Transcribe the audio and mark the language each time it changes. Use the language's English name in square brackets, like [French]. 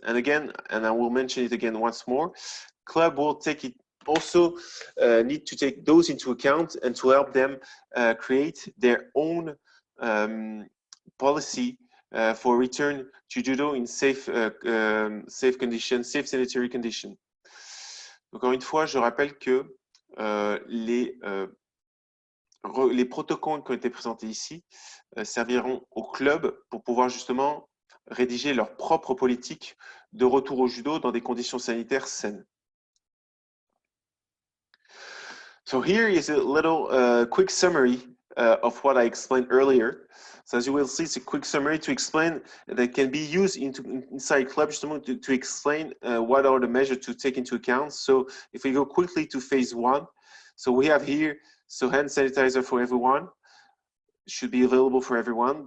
[English] And again, and I will mention it again once more, club will take it also need to take those into account and to help them create their own policy for return to judo in safe conditions, safe sanitary conditions. [French] Encore une fois, je rappelle que les protocoles qui ont été présentés ici serviront au club pour pouvoir justement rédiger leur propre politique de retour au judo dans des conditions sanitaires saines. [English] So here is a little quick summary of what I explained earlier. So as you will see, it's a quick summary to explain that can be used inside club [French] justement [English] to explain what are the measures to take into account. So if we go quickly to phase 1, so we have here, so hand sanitizer for everyone should be available for everyone.